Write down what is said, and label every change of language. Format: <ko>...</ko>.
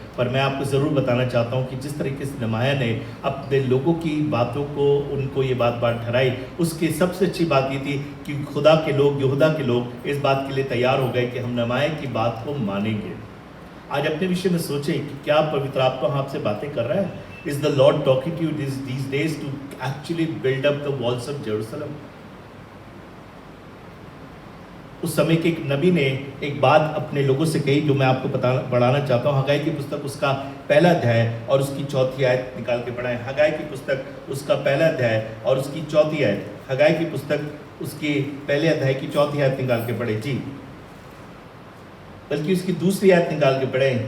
<hi>पर मैं आपको ज़रूर बताना चाहता हूँ कि जिस तरीके से नमाया ने अपने लोगों की बातों को, उनको ये बात ठहराई, उसकी सबसे अच्छी बात ये थी कि खुदा के लोग, यहूदा के लोग इस बात के लिए तैयार हो गए कि हम नमाया की बात को मानेंगे। आज अपने विषय में सोचें कि क्या पवित्र आत्मा आपसे बातें कर रहा है?</hi> <en>Is the Lord talking to you these days to actually build up the walls of Jerusalem?</en> <hi>उस समय के एक नबी ने एक बात अपने लोगों से कही जो मैं आपको बढ़ाना चाहता हूँ। हगाई की पुस्तक उसका पहला अध्याय और उसकी चौथी आयत निकाल के पढ़ाएं। हगाई की पुस्तक उसका पहला अध्याय और उसकी चौथी आयत। हगाई की पुस्तक उसके पहले अध्याय की चौथी आयत निकाल के पढ़े जी, बल्कि उसकी दूसरी आयत निकाल के पढ़े।</hi>